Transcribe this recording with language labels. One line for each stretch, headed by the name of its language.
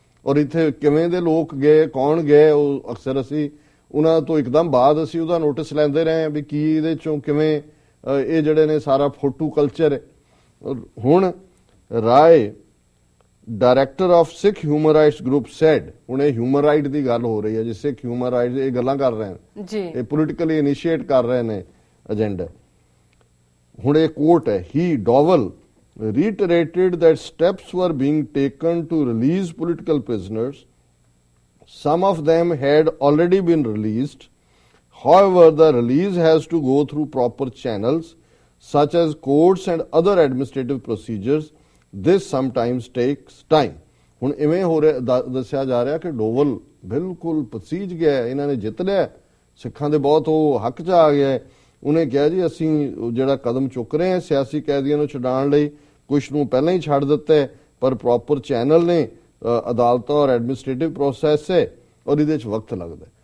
Punjabi: ਔਰ ਇੱਥੇ ਕਿਵੇਂ ਦੇ ਲੋਕ ਗਏ, ਕੌਣ ਗਏ, ਉਹ ਅਕਸਰ ਅਸੀਂ ਉਹਨਾਂ ਤੋਂ ਇੱਕਦਮ ਬਾਅਦ ਅਸੀਂ ਉਹਦਾ ਨੋਟਿਸ ਲੈਂਦੇ ਰਹੇ ਵੀ ਕੀ ਇਹਦੇ ਚੋਂ ਕਿਵੇਂ ਇਹ ਜਿਹੜੇ ਨੇ ਸਾਰਾ ਫੋਟੂ ਕਲਚਰ ਹੈ। ਹੁਣ ਰਾਏ
English: director of Sikh human rights group said,
Punjabi: ਹੁਣ ਇਹ ਹਿਊਮਨ ਰਾਈਟ ਦੀ ਗੱਲ ਹੋ ਰਹੀ ਹੈ ਜੀ, ਸਿੱਖ ਹਿਊਮਨ ਰਾਈਟਸ ਇਹ ਗੱਲਾਂ ਕਰ ਰਹੇ ਨੇ ਜੀ, ਇਹ ਪੋਲੀਟੀਕਲੀ ਇਨੀਸ਼ੀਏਟ ਕਰ ਰਹੇ ਨੇ ਏਜੰਡਾ। ਹੁਣ ਇਹ ਕੋਟ ਹੈ,
English: He Doval reiterated that steps were being taken to release political prisoners. Some of them had already been released. However, the release has to go through proper channels such as courts and other administrative procedures. This sometimes takes time.
Punjabi: ਹੁਣ ਇਵੇਂ ਹੋ ਰਿਹਾ ਦੱਸਿਆ ਜਾ ਰਿਹਾ ਕਿ ਡੋਵਲ ਬਿਲਕੁਲ ਪਸੀਜ ਗਿਆ, ਇਹਨਾਂ ਨੇ ਜਿੱਤ ਲਿਆ, ਸਿੱਖਾਂ ਦੇ ਬਹੁਤ ਉਹ ਹੱਕ 'ਚ ਆ ਗਿਆ। ਉਹਨੇ ਕਿਹਾ ਜੀ ਅਸੀਂ ਜਿਹੜਾ ਕਦਮ ਚੁੱਕ ਰਹੇ ਹਾਂ ਸਿਆਸੀ ਕੈਦੀਆਂ ਨੂੰ ਛਡਾਉਣ ਲਈ, ਕੁਝ ਨੂੰ ਪਹਿਲਾਂ ਹੀ ਛੱਡ ਦਿੱਤਾ ਹੈ, ਪਰ ਪ੍ਰੋਪਰ ਚੈਨਲ ਨੇ, ਅਦਾਲਤਾਂ ਔਰ ਐਡਮਿਨਿਸਟ੍ਰੇਟਿਵ ਪ੍ਰੋਸੈਸ ਹੈ ਔਰ ਇਹਦੇ 'ਚ ਵਕਤ ਲੱਗਦਾ